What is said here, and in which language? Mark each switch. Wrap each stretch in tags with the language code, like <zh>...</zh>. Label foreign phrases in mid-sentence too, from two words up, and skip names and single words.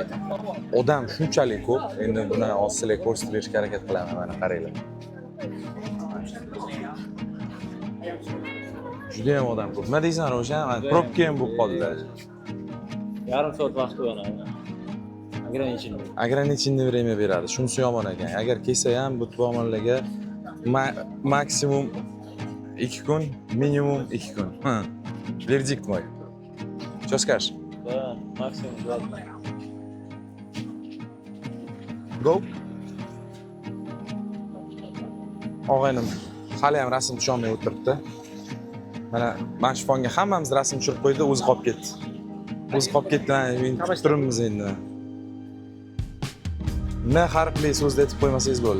<uz>Odam shunchalik ko'p, endi buni sizlarga ko'rsatib berishga harakat qilaman, mana qaranglar. Juda ham odam ko'p. Nima deysan, Roshan? Probka ham bo'lib qoldi. Yarim soat vaqt bo'ladi.</uz> <ru>Ограниченный время</ru> <uz>beradi. Shunisi yomon ekan. Agar kelsa ham bu tomonlarga maksimum 2 kun, minimum 2 kun.</uz> <ru>Verdikt mой. Что скажешь? Да, максимум 2 дня. Go.</ru> <uz>Og'aynim hali ham rasm tusholmay o'tiribdi. Mana shu fonga hammamiz rasm tushirib qo'ydi, o'zi qolib ketdi. O'zi qolib ketdi, men kutib turibmiz endi. Ne harfli so'zda aytib qo'ymasangiz bo'ldi.</uz>